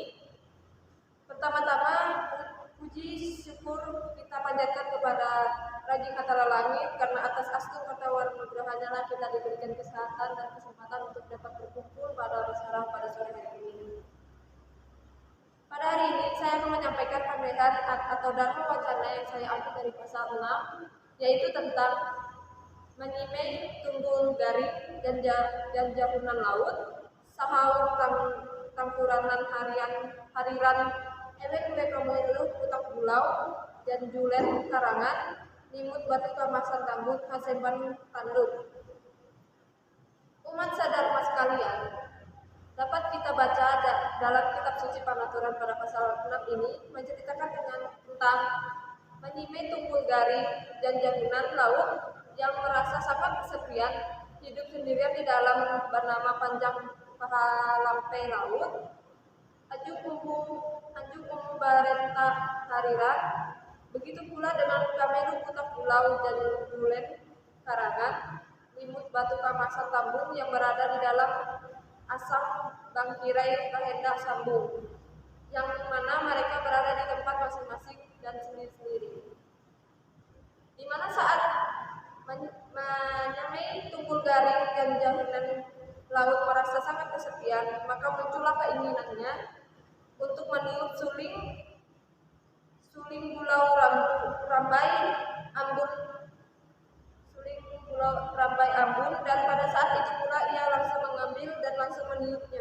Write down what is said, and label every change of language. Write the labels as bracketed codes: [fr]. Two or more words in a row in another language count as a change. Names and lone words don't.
[id] Pertama-tama, puji syukur kita panjatkan kepada Raja Katala Langit karena atas astu kata warna lah kita diberikan kesehatan dan kesempatan untuk dapat berkumpul pada bersarang pada sore hari ini. Pada hari ini saya akan menyampaikan pandangan atau dharma wacana yang saya ambil dari pasal 6, yaitu tentang menyimai tunggul garing dan jahunan laut, sahaur tangkuranan hariran ewek kamuilu putak bulau dan julen karangan nimut batu kamasan tambut hasemban tanduk. Umat sadharma sekalian, dapat kita baca dalam kitab suci Panaturan pada pasal 6 ini menceritakan tentang menyimai tunggul garing dan jahunan laut yang merasa sangat kesepian, hidup sendirian di dalam bernama panjang pahalampe laut. [nij] Anjuk umum barenta hariran. [id] Begitu pula dengan kamelu putak pulau dan bulen karangan, limut batu kamasan tambung yang berada di dalam asam bangkirai kahenda sambung, yang mana mereka berada di tempat masing-masing dan sendiri-sendiri. Di mana saat menyamai tunggul garing dan jahunan laut merasa sangat kesepian, maka muncullah keinginannya untuk meniup suling bulau rambai ambun, dan pada saat itu pula ia langsung mengambil dan langsung meniupnya.